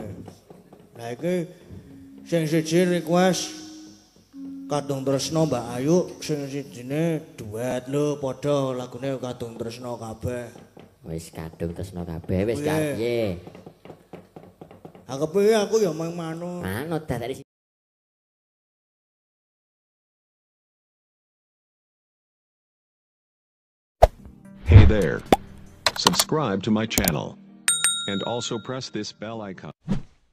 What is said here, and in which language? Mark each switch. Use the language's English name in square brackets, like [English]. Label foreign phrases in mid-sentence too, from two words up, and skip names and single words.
[Javanese] Lah iki sing siji request kadung tresno Mbak Ayu, sing sijine duet lho padha lagune kadung tresno kabeh. Wis kadung tresno kabeh wis piye. Aku piye aku ya mang manut. Manut dadake. [English] Hey there. Subscribe to my channel. And also press this bell icon.